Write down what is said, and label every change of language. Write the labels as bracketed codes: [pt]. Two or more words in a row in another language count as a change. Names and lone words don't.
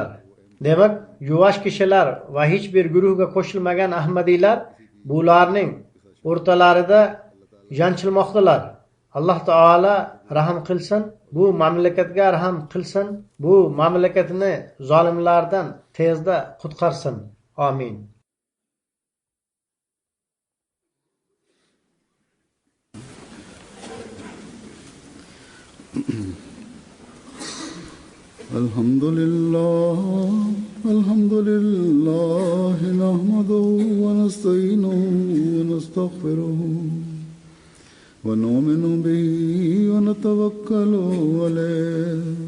[uz] Demak, yuvosh kishilar va hech bir guruhga qo'shilmagan ahmadiylar bularning o'rtalarida janchilmoqdalar. alloh taolo rahm qilsin, bu mamlakatga rahm qilsin, bu mamlakatni zolimlardan tezda qutqarsin. Amin. [ar] الحمد لله نحمده ونستعينه ونستغفره ونؤمن به ونتوكل عليه